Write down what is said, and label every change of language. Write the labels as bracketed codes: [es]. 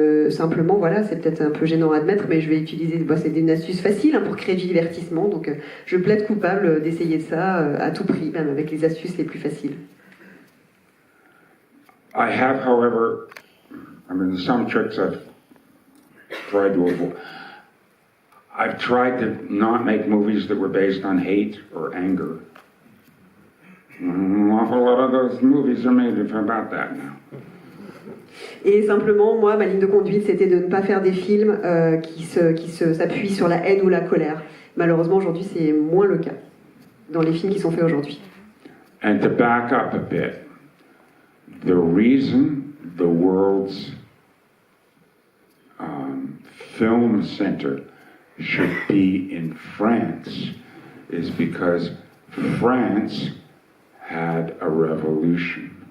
[fr] simplement c'est peut-être un peu gênant à admettre, mais je vais utiliser, c'est une astuce facile pour créer du divertissement, donc je plaide coupable d'essayer ça à tout prix, même avec les astuces les plus faciles. [en] I have, however, some tricks I've tried to avoid. I've tried to not make movies that were based on hate or anger. An awful lot of those movies are made about that now. [fr] Et simplement, moi, ma ligne de conduite, c'était de ne pas faire des films qui s'appuient sur la haine ou la colère. Malheureusement, aujourd'hui, c'est moins le cas dans les films qui sont faits aujourd'hui. [en] And to back up a bit, the reason the world's film center should be in France is because France had a revolution.